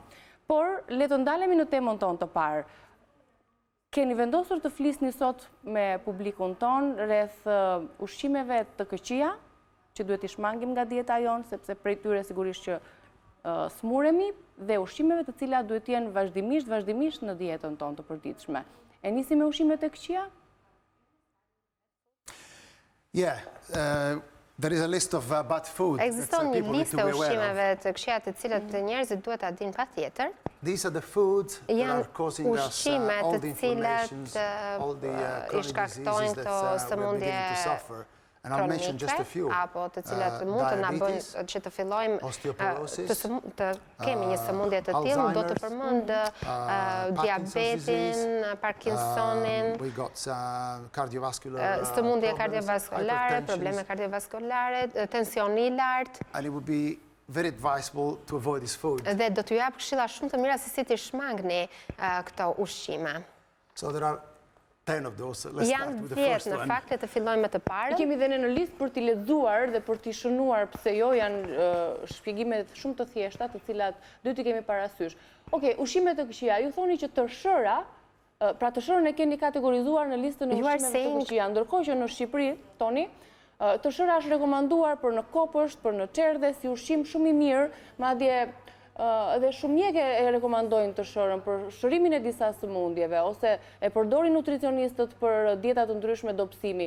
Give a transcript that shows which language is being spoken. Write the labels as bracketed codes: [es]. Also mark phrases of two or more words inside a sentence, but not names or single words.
[sq] Por le të ndalemi në temën tonë të parë. Keni vendosur të flisni sot me publikun tonë rreth ushqimeve të këqija, që duhet I shmangim nga dieta jonë, sepse prej tyre sigurisht që smuremi, dhe ushqimeve të cilat duhet jenë vazhdimisht në dietën tonë të përditshme. E nisi me ushqimet e këqija? [en] Yeah, there is a list of bad food. [sq] Ekziston një listë ushqimeve të këqija të cilat njerëzit duhet ta dinë patjetër. [en] These are the foods that are causing us all the inflammations, all the chronic diseases that we're beginning to suffer. And I'll mention just a few. [sq] Apo të cilat mund të na bëjnë që të fillojmë të kemi një sëmundje të tillë, do të përmend diabetin, Parkinsonin, sëmundje kardiovaskulare, probleme kardiovaskulare, tensioni I lartë. [en] And it would be very advisable to avoid this food. [sq] Dhe do t'ju jap këshilla shumë të mira se si t'i shmangni këto ushqime. [en] So there are 10 of those. Let's start with the first one. [sq] Në fakt të fillojmë me të parën. Kemi dhe në listë për t'i lexuar dhe për t'i shënuar pse jo, janë shpjegime shumë të thjeshta të cilat duhet t'i kemi parasysh. Okej, ushqimet të këqija, ju thoni që tërshëra, pra tërshërën e keni kategorizuar në listën e ushqimeve të këqija, ndërkohë që në Shqipëri, Toni, tërshëra është rekomanduar për në kopësht, për në çerdhe si ushqim shumë I mirë, madje dhe shumë mjekë e rekomandojnë tërshërën për shërimin e disa sëmundjeve, ose e përdorin nutricionistët për dieta të ndryshme dobësimi.